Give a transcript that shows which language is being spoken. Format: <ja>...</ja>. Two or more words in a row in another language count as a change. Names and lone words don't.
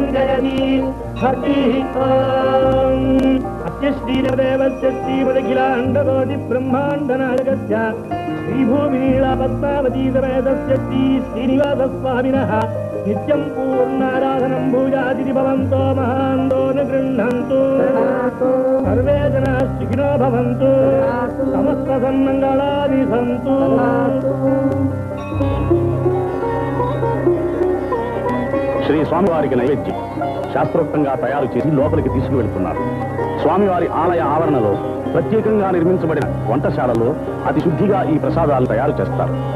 <sa>जयति हरिः ओम् अस्य श्रीदेवस्य श्रीमदखिलाण्डकोटिब्रह्माण्डनायकस्य श्रीभूमिनीलापद्मावती समेतस्य श्रीनिवासस्वामिनः नित्यं पूर्णाराधनं भूयादिति भवन्तो महान्तो न गृह्णन्तु सर्वे जनाः सुखिनो भवन्तु समस्तसन्मङ्गलानि सन्तु</sa> <te>శ్రీ స్వామివారికి నైవేద్యం శాస్త్రోక్తంగా తయారు చేసి లోపలికి తీసుకువెళ్తున్నారు. స్వామివారి ఆలయ ఆవరణలో ప్రత్యేకంగా నిర్మించబడిన వంటశాలలో అతి శుద్ధిగా ఈ ప్రసాదాలు తయారు చేస్తారు.</te>